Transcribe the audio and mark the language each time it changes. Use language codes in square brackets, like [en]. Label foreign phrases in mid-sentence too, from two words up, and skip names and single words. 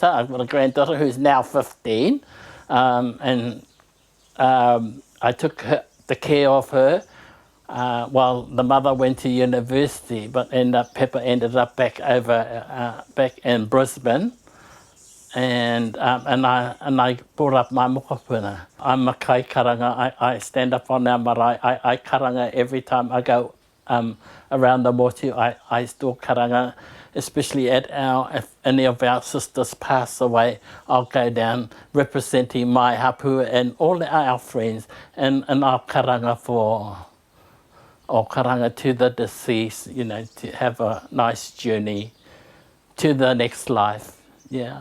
[en] I've got a granddaughter who's now 15, and I took the care of her while the mother went to university, but Pepper ended up back in Brisbane, and I brought up my mokopuna. I'm a [mi] kai karanga. [en] I stand up on our marae. I karanga every time I go around the motu. I still karanga, especially if any of our sisters pass away. I'll go down representing my hapū and all our friends, and I'll karanga to the deceased, you know, to have a nice journey to the next life, yeah.